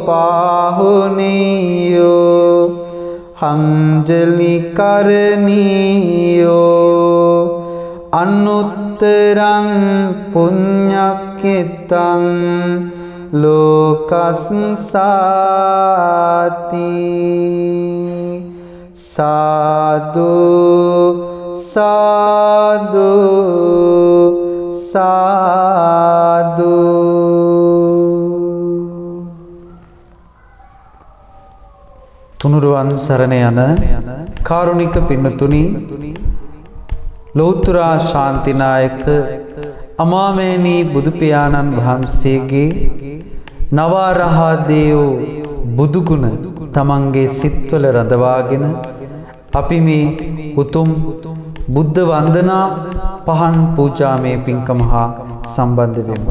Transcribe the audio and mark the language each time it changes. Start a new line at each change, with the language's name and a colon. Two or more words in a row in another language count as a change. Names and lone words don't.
Pali: පාහුනීයෝ අංජලි කරණීයෝ අනුත්තරං පුඤ්ඤක්ඛිතං ලෝකස්සාති සාදු සාදු සාදු.
Sinhala: තුනුරුවන් සරණ යන කාරුණික පින්නතුනි, ලෞතර ශාන්තිනායක අමාමේනී බුදු පියාණන් වහන්සේගේ නවරහදේව බුදුගුණ තමන්ගේ සිත්වල රඳවාගෙන අපි මේ උතුම් බුද්ධ වන්දනා පහන් පූජාමය පින්කම හා සම්බන්ධ වෙමු.